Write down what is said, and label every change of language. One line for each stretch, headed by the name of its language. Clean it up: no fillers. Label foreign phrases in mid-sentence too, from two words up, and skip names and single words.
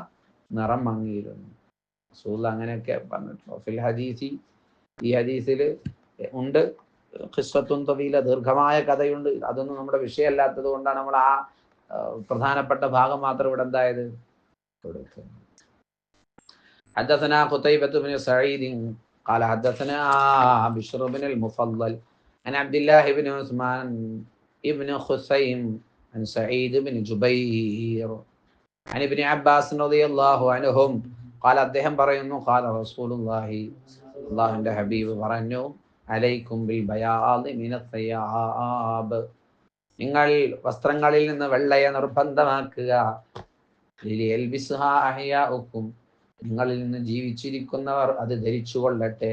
Malayalam: നിറം മങ്ങിയിരുന്നു. റസൂൽ അങ്ങനെയൊക്കെ പറഞ്ഞിട്ടുണ്ട്.
Arabic: في الحديث,
Malayalam: ഈ ഹദീസിൽ ഉണ്ട്
Arabic: قصة طويلة,
Malayalam: ദീർഘമായ കഥയുണ്ട്. അതൊന്നും നമ്മുടെ വിഷയമല്ലാത്തത് കൊണ്ടാണ് നമ്മൾ ആ പ്രധാനപ്പെട്ട ഭാഗം മാത്രം ഇവിടെ എന്തായത് കൊടുക്കുന്നത്.
Arabic: حدثنا قتيبة بن سعيد قال حدثنا بشر بن المفضل عن عبد الله بن عثمان ابن خثيم عن سعيد بن جبير عن ابن عباس رضي الله عنهم قال
Malayalam: അദ്ദേഹം പറയുന്നു
Arabic: قال رسول الله
Malayalam: അല്ലാഹുവിന്റെ ഹബീബ് പറഞ്ഞു
Arabic: عليكم بالبياض من الثياب,
Malayalam: നിങ്ങൾ വസ്ത്രങ്ങളിൽ നിന്ന് വെള്ളയെ നിർബന്ധമാക്കുക.
Arabic: ليلبسها أحياؤكم,
Malayalam: നിങ്ങളിൽ നിന്ന് ജീവിച്ചിരിക്കുന്നവർ അത് ധരിച്ചു കൊള്ളട്ടെ.